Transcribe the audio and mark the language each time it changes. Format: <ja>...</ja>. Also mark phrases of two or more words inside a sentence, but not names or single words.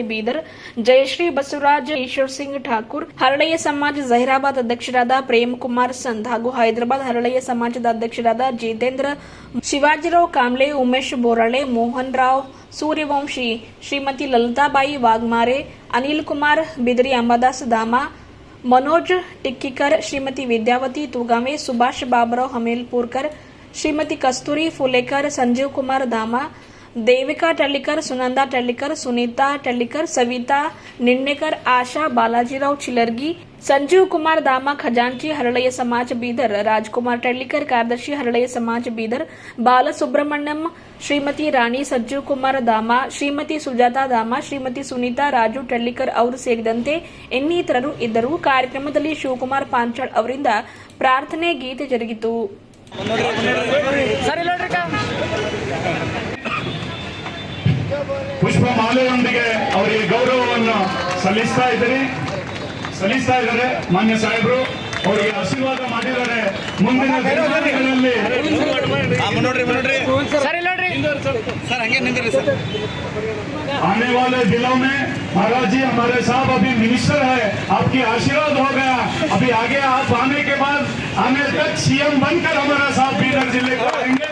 <kn>ಬೀದರ್, ಜಯಶ್ರೀ ಬಸವರಾಜ್, ಈಶ್ವರ್ ಸಿಂಗ್ ಠಾಕೂರ್, ಹರಳಯ್ಯ ಸಮಾಜ ಜಹೀರಾಬಾದ್ ಅಧ್ಯಕ್ಷರಾದ ಪ್ರೇಮ್ ಕುಮಾರ್ ಸಂತ್ ಹಾಗೂ ಹೈದರಾಬಾದ್ ಹರಳಯ್ಯ ಸಮಾಜದ ಅಧ್ಯಕ್ಷರಾದ ಜಿತೇಂದ್ರ, ಶಿವಾಜಿರಾವ್ ಕಾಂಬ್ಳೆ, ಉಮೇಶ್ ಬೋರಾಳೆ, ಮೋಹನ್ ರಾವ್ ಸೂರ್ಯವಂಶಿ, ಶ್ರೀಮತಿ ಲಲಿತಾಬಾಯಿ ವಾಗ್ಮಾರೆ, ಅನಿಲ್ ಕುಮಾರ್ ಬಿದರಿ, ಅಂಬಾದಾಸ್ ದಾಮ, मनोज टिक्कीकर, श्रीमती विद्यावती तुगामे, सुभाष बाबुराव हमीलपुरकर, श्रीमती कस्तूरी फुलेकर, संजीव कुमार दामा, देविका टल्लीकर, सुनंदा टल्लीकर, सुनीता टल्लीकर, सविता निन्नेकर, आशा बालाजीराव चिलर्गी, संजीव कुमार दामा खजांची हरळಯ್ಯ समाज बीदर, राजकुमार टल्लीकर कार्यदर्शी हरळಯ್ಯ समाज बीदर, बालसुब्रह्मण्यम, श्रीमती राणी सज्जीव कुमार दामा, श्रीमती ಸುಜಾತಾ ದಾಮ, ಶ್ರೀಮತಿ ಸುನೀತಾ ರಾಜು ಟಳ್ಳಿಕರ್ ಅವರು ಸೇರಿದಂತೆ ಇನ್ನಿತರರು ಇದ್ದರು. ಕಾರ್ಯಕ್ರಮದಲ್ಲಿ ಶಿವಕುಮಾರ್ ಪಾಂಚಾಳ್ ಅವರಿಂದ ಪ್ರಾರ್ಥನೆ ಗೀತೆ ಜರುಗಿತು. ಪುಷ್ಪಮಾಲೆಯೊಂದಿಗೆ ಅವರಿಗೆ ಗೌರವವನ್ನು ಸಲ್ಲಿಸ್ತಾ ಇದ್ದಾರೆ ಮಾನ್ಯ ಸಾಹೇಬರು. ಅವರಿಗೆ ಆಶೀರ್ವಾದ ಮಾಡಿದ್ದಾರೆ. ಮುಂದಿನ ದಿನಮಾನಗಳಲ್ಲಿ</kn> <hi>आने वाले दिनों में महाराज जी हमारे साहब अभी मिनिस्टर है, आपकी आशीर्वाद हो गया. अभी आगे आप आने के बाद आने तक सीएम बनकर हमारा साहब बीदर जिले को आएंगे.</hi>